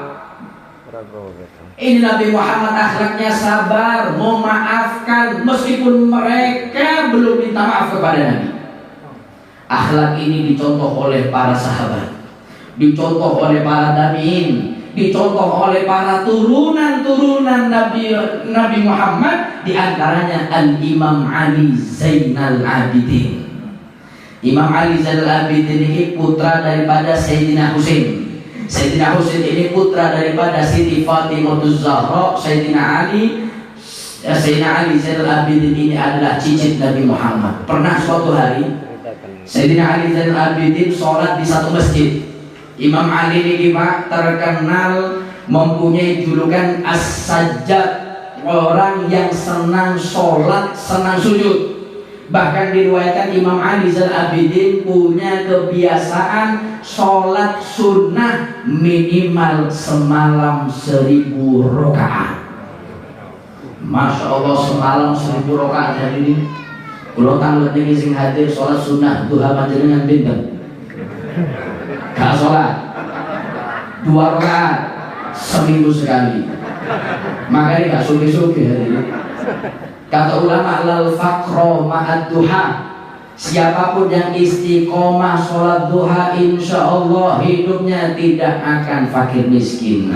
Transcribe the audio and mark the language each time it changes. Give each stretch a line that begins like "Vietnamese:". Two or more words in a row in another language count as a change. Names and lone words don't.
Indonesian: Ini Nabi Muhammad akhlaknya sabar, memaafkan meskipun mereka belum minta maaf kepada Nabi. Akhlak ini dicontoh oleh para sahabat, dicontoh oleh para tabi'in, dicontoh oleh para turunan Nabi Muhammad, diantaranya Al-Imam Ali Zainal Abidin. Imam Ali Zainal Abidin ini putra daripada Sayyidina Husain. Sayyidina Husain ini putra daripada Siti Fatimah Zahra. Sayyidina Ali Zainal Abidin ini adalah cicit Nabi Muhammad. Pernah suatu hari Sayyidina Ali Zainal Abidin sholat di satu masjid. Imam Ali ini terkenal mempunyai julukan As-Sajjad, orang yang senang sholat, senang sujud. Bahkan diriwayatkan Imam Ali Zainal Abidin punya kebiasaan sholat sunnah minimal semalam 1000 rakaat.
Arabic: ما شاء الله,
Indonesian: semalam 1000 rakaat.
Javanese: Jadi ini kalau tanglet ini sing hadir sholat sunnah duha panjenengan pinten?
Indonesian: Gak sholat 2 rakaat seminggu sekali. Makanya gak suki-suki hari ini. Kata ulama,
Arabic: لا فقر مع الضحى,
Indonesian: siapapun yang istiqomah sholat duha,
Arabic: إن شاء الله
Indonesian: hidupnya tidak akan fakir miskin.